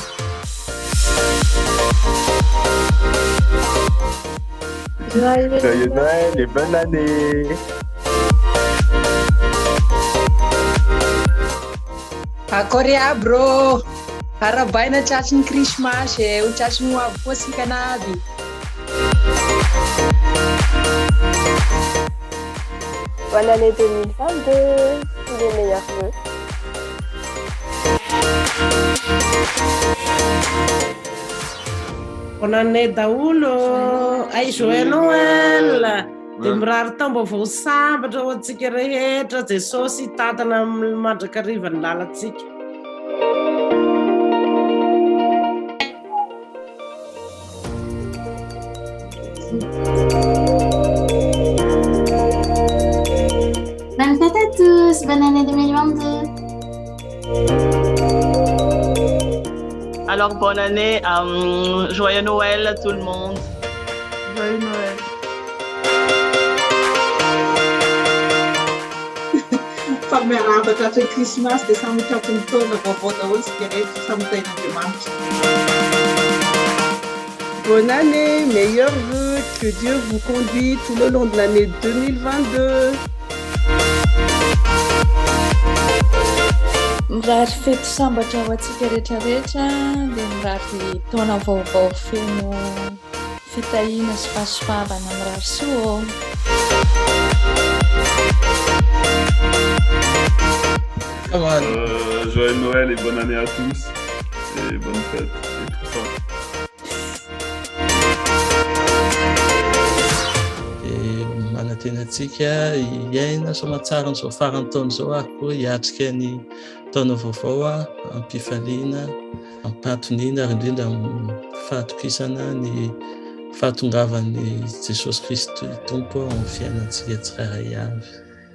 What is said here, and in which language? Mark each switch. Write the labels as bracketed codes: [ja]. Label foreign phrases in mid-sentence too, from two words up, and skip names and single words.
[fr] Joyeux Noël et bonne année. [mg] Akory aby rô, arabaina tratry ny Krismasy ho tratry ny ho avy koa sika naby. [fr] Bonne année 2022, tous les meilleurs vœux. Bonne année daholo. Ay, joyeux Noël. [mg] Dia mirary taom-baovao sambatra ho antsika rehetra, Jesosy tatana mandrakariva ny lalantsika. [fr] Bonne fête à tous, bonne année 2022. Alors bonne année, joyeux Noël à tout le monde. Joyeux Noël. [mg] Miarahaba tratry ny Krismasy dia samy tratry ny taona vaovao daholo sika rehetra samy tain'Andriamanitra. [fr] Bonne année, meilleurs vœux, que Dieu vous conduise tout le long de l'année 2022. [mg] Mirary fety sambatra ho antsika rehetrarehetra dia mirary taona vaovao feno fitahiana sy fahasoavana mirary soa. [fr] Joyeux Noël et bonne année à tous et bonne fête et tout ça. [mg] Manatenatsika iaina somatsara n'izao farany taona izao ary koa hiatrika ny taona vaovao ampifaliana ampatoniana ary indrindra fahatokisana ny fahatongavan'ny Jesosy Kristy Tompo amin'ny fiainantsika tsirairay avy.